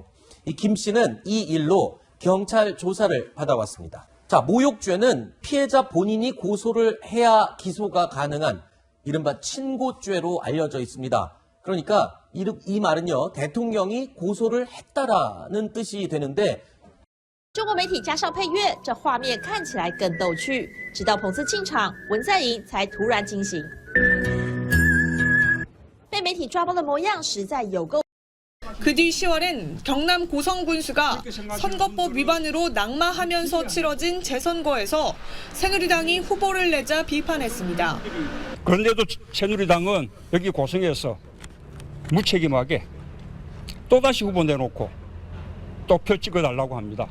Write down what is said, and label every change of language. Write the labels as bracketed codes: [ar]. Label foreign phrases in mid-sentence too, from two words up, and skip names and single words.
[ko] 이 김 씨는 이 일로 경찰 조사를 받아왔습니다. 자, 모욕죄는 피해자 본인이 고소를 해야 기소가 가능한 이른바 친고죄로 알려져 있습니다. 그러니까 이 말은요, 대통령이 고소를 했다라는 뜻이 되는데 [zh] 中国媒体加上配乐，这画面看起来更逗趣。直到彭斯进场，文在寅才突然惊醒。被媒体抓包的模样实在有够。 [ko] 그 뒤 10월엔 경남 고성군수가 선거법 위반으로 낙마하면서 치러진 재선거에서 새누리당이 후보를 내자 비판했습니다. 그런데도 새누리당은 여기 고성에서 무책임하게 또다시 후보 내놓고 또 표 찍어달라고 합니다.